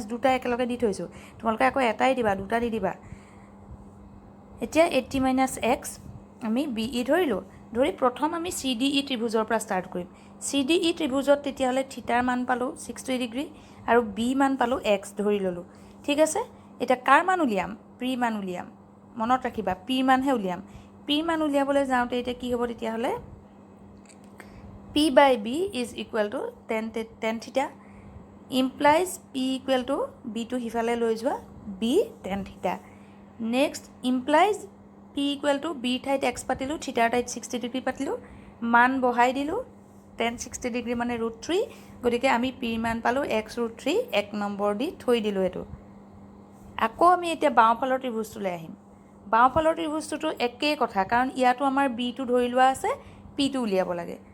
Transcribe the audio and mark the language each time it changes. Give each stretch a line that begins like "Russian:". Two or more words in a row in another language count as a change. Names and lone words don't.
Assamese: দুটা একেলগে দি থৈছোঁ তোমালোকে আকৌ এটাই দিবা দুটা দি দিবা এতিয়া 80 - x আমি BE ধৰিলোঁ ধৰি প্ৰথম আমি CDE ত্ৰিভুজৰ পৰা ষ্টাৰ্ট কৰিম CDE ত্ৰিভুজত তেতিয়াহ'লে থিটাৰ মান পালোঁ 60 ডিগ্ৰী আৰু B মান পালোঁ x ধৰি ল'লোঁ ঠিক আছে এতিয়া কাৰ মান উলিয়াম P মান উলিয়াম মনত ৰাখিবা P মানহে উলিয়াম P মান উলিয়াবলৈ যাওঁতে এতিয়া কি হ'ব তেতিয়াহ'লে
English: P/B is equal to tan theta implies P equal to B to
Assamese: সিফালে লৈ যোৱা
English: B tan theta next implies P equal to B
Assamese: ঠাইত x পাতিলোঁ থিটাৰ ঠাইত 60 ডিগ্ৰী পাতিলোঁ মান বহাই দিলোঁ tan 60 ডিগ্ৰী মানে √3 গতিকে আমি P মান পালোঁ x √3 এক নম্বৰ দি থৈ দিলোঁ এইটো আকৌ আমি এতিয়া বাওঁফালৰ ত্ৰিভুজটোলৈ আহিম বাওঁফালৰ ত্ৰিভুজটোতো একেই কথা কাৰণ ইয়াতো আমাৰ B টো ধৰি লোৱা আছে P টো উলিয়াব লাগে